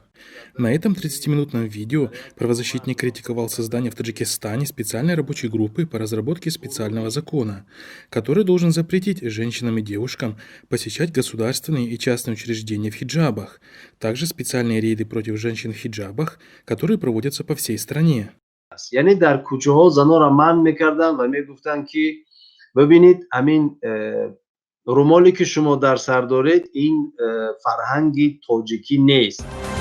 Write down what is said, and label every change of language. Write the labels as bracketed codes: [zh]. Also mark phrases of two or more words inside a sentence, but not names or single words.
[ru] На этом 30-минутном видео правозащитник критиковал создание в Таджикистане специальной рабочей группы по разработке специального закона, который должен запретить женщинам и девушкам посещать государственные и частные учреждения в хиджабах, также специальные рейды против женщин в хиджабах, которые проводятся по всей стране. [tg] یعنی در کوچه ها زنا را منع میکردن و میگفتن که ببینید همین رومالی که شما در سر دارید این فرهنگی تاجیکی نیست.